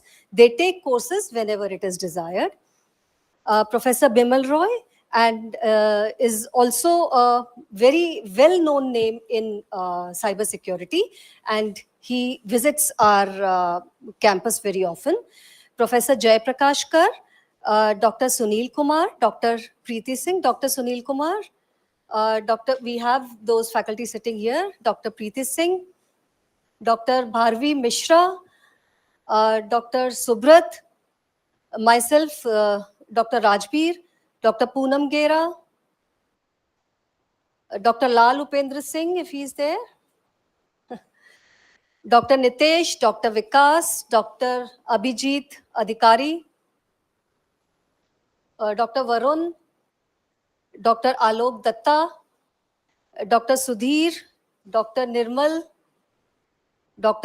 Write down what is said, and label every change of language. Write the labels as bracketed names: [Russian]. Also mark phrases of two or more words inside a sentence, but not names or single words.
[English] They take courses whenever it is desired. Professor Bimal Roy and is also a very well-known name in cybersecurity, and he visits our campus very often. Professor Jay Prakash Kar, Dr. Sunil Kumar, Dr. Preeti Singh, Dr. Sunil Kumar, we have those faculty sitting here, Dr. Preeti Singh, Dr. Bharvi Mishra, Dr. Subrat, myself, Dr. Rajbir, Dr. Poonam Gera, Dr. Lal Upendra Singh, if he's there, Dr. Nitesh, Dr. Vikas, Dr. Abhijit Adhikari, Dr. Varun, Dr. Alok Datta, Dr. Sudhir, Dr. Nirmal, Dr.